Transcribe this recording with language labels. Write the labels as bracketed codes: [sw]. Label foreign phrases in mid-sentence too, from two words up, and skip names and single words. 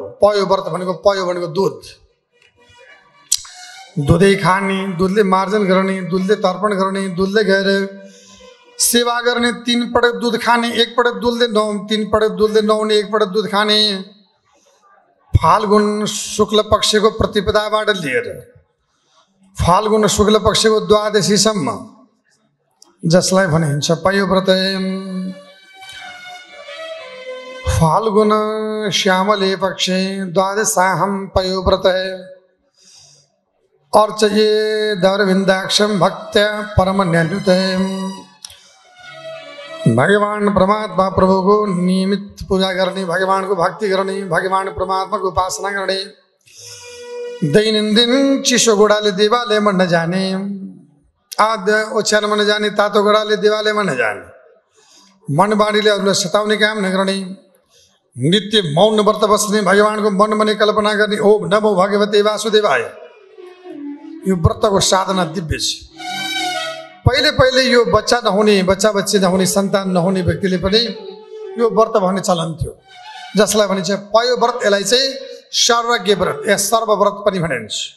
[ne] पयो व्रत भनेको पयो भनेको दुध, दुधै खाने, दुधले मार्जन गर्ने, दुधले तर्पण गर्ने, दुधले गएर सेवा गर्ने, 3 पटक दुध खाने, 1 पटक दुधले 3 पटक दुधले नुहाउने, 1 पटक दुध खाने। फाल्गुन शुक्ल पक्षको प्रतिपदाबाट लिएर फाल्गुन शुक्ल पक्षको द्वादशीसम्म जसलाई भनिन्छ पयोव्रत। [sa] फाल्गुन श्यामले पक्षे द्वादशाहं पयोव्रत अर्चये दरविन्दाक्षं भक्त्या परमन्यनुत। [ne] भगवान परमात्मा प्रभुको नियमित पूजा गर्ने, भगवानको भक्ति गर्ने, भगवान परमात्माको उपासना गर्ने, दैनन्दिन चिसो गोडाले देवालयमा नजाने, ओछ्यानमा नजाने, तातो गोडाले देवालयमा नजाने, मनबाणीले अरूलाई सताउने काम नगर्ने, नित्य मौन व्रत बस्ने, भगवानको मनमा नै कल्पना गर्ने, [sa] ओम नमो भगवते वासुदेवाय। [ne] यो व्रतको साधना दिव्य छ। पहिले पहिले यो बच्चा बच्ची नहुने, सन्तान नहुने व्यक्तिले पनि यो व्रत भन्ने चलन थियो, जसलाई भनिन्छ पयो व्रत। यसलाई चाहिँ सर्वज्ञ व्रत या सर्वव्रत पनि भनिन्छ।